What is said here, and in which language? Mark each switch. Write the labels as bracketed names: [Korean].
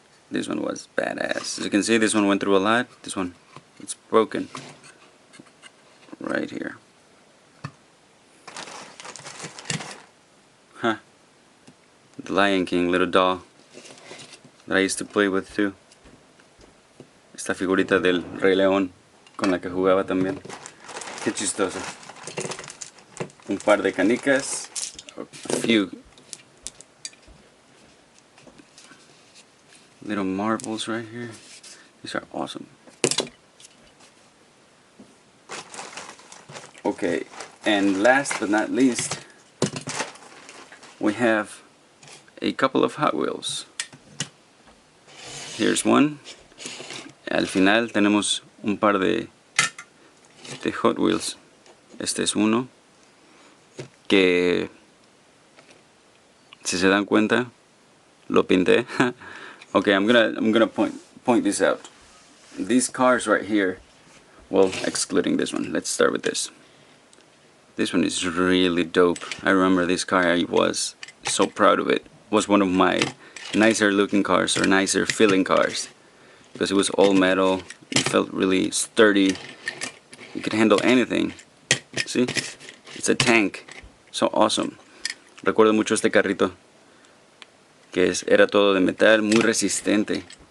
[English] This one was badass. As you can see, this one went through a lot. This one, it's broken. Right here. Huh. The Lion King little doll that I used to play with too. [Spanish] Esta figurita del Rey León con la que jugaba también. Qué chistoso. Un par de canicas. [English] A few little marbles right here. These are awesome. Okay, and last but not least, we have a couple of Hot Wheels. Here's one. [Spanish] Al final tenemos un par de Hot Wheels. Este es uno que, si se dan cuenta, lo pinté. [English] Okay, I'm gonna point this out. These cars right here, well, excluding this one. Let's start with this. This one is really dope. I remember this car. I was so proud of it. It was one of my nicer looking cars, or nicer feeling cars, because it was all metal. It felt really sturdy. It could handle anything. See? It's a tank. So awesome. [Spanish] Recuerdo mucho este carrito, que era todo de metal, muy resistente.